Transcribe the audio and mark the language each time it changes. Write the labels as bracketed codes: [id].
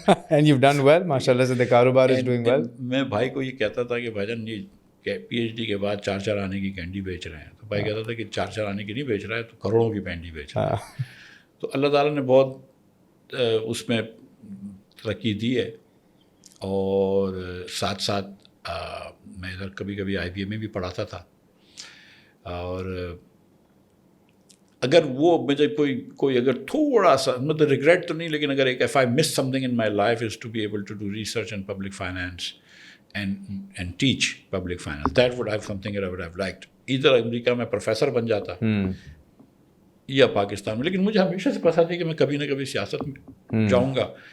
[en] And you've done well, [ur] ماشاءاللہ سے. [en] The کاروبار is doing well. [ur] میں بھائی کو یہ کہتا تھا کہ بھائی جان یہ پی ایچ ڈی کے بعد 4 آنے کی کینڈی بیچ رہے ہیں. تو بھائی کہتا تھا کہ 4 آنے کی نہیں بیچ رہا ہے, تو کروڑوں کی کینڈی بیچ رہا ہے. تو اللہ تعالیٰ نے بہت اس میں ترقی دی ہے. اور ساتھ ساتھ میں ادھر کبھی کبھی IBA میں بھی پڑھاتا تھا. اور اگر وہ مجھے کوئی اگر تھوڑا سا مطلب ریگریٹ تو نہیں, لیکن اگر ایک [en] if I miss something in my life is to be able to do research in public finance and teach public finance. That would have something that I would have liked. [ur] ادھر امریکہ میں professor بن جاتا یا پاکستان میں. لیکن مجھے ہمیشہ سے پتا تھا کہ میں کبھی نہ کبھی سیاست میں جاؤں گا.